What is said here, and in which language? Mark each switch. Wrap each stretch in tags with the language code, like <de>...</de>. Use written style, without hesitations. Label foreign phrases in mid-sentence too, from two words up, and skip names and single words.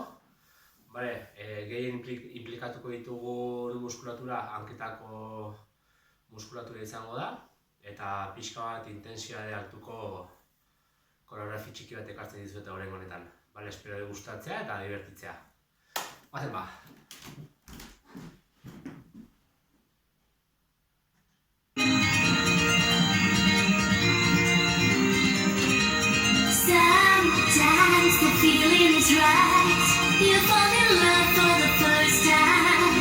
<eu>Gehien implikatuko ditugun muskulatura hanketako muskulatura izango da, eta pixka bat intentsitate altuko koreografi txiki bat ekartzen dizuet oraingo honetan. Espero gustatzea eta divertitzea. Bazen ba!</eu> <en>Sometimes the feeling is right. You fall in love for the first time.</en>